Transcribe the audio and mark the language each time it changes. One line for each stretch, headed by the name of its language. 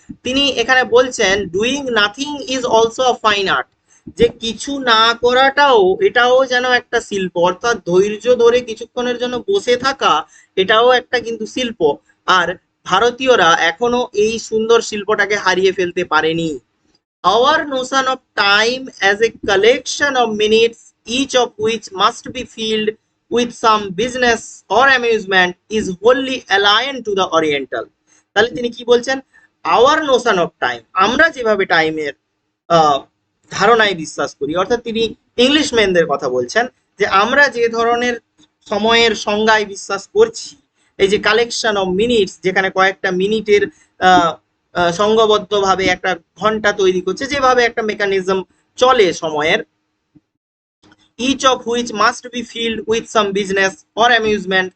Bangla: তিনি এখানে বলছেন
English: doing nothing is also a fine art,
Bangla: যে কিছু না করাটাও এটাও যেন একটা শিল্প, অর্থাৎ ধৈর্য ধরে কিছুক্ষণের জন্য বসে থাকা এটাও একটা কিন্তু শিল্প। আর ভারতীয়রা এখনো এই সুন্দর শিল্পটাকে হারিয়ে ফেলতে পারেনি।
English: Our notion of time as a collection of minutes, each of which must be filled with some business or amusement, is wholly alien to the Oriental.
Bangla: তাহলে তিনি কি বলছেন?
English: our notion of time,
Bangla: আমরা যেভাবে টাইমের ধারণায় বিশ্বাস করি, অর্থাৎ তিনি ইংলিশম্যানদের কথা বলছেন, যে আমরা যে ধরনের সময়ের সংজ্ঞায় বিশ্বাস করছি, এই যে
English: collection of minutes,
Bangla: যেখানে কয়েকটা মিনিটের সংঘবদ্ধভাবে একটা ঘন্টা তৈরি করছে, যেভাবে একটা মেকানিজম চলে সময়ের,
English: Each of which must be filled with some business or amusement.